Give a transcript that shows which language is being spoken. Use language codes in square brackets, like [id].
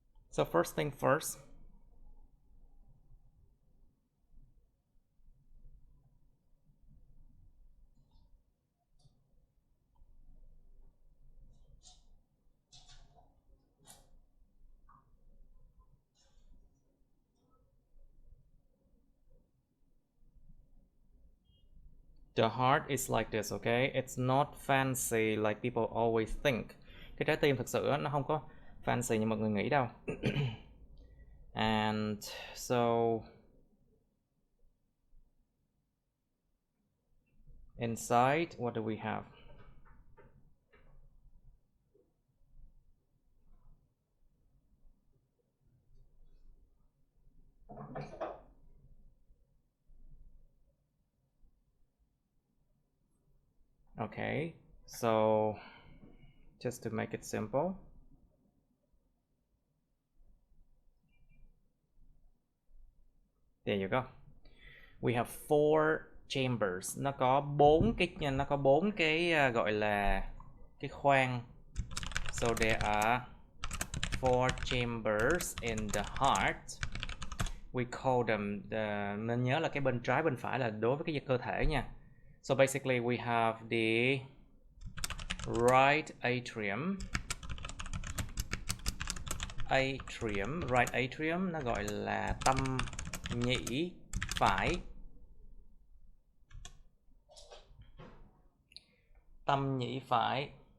[en] So first thing first, the heart is like this, okay? It's not fancy like people always think. [vi] Cái trái tim thực sự nó không có fancy như mọi người nghĩ đâu. [en] And so inside, what do we have? Okay, so just to make it simple, There you go. We have 4 chambers. [vi] Nó có 4 cái gọi là cái khoang. [en] So there are 4 chambers in the heart. We call them [vi] nên nhớ là cái bên trái bên phải là đối với cái cơ thể nha. [en] So basically we have the right atrium. [vi] Right atrium nó gọi là tâm nhĩ phải. Tâm nhĩ phải.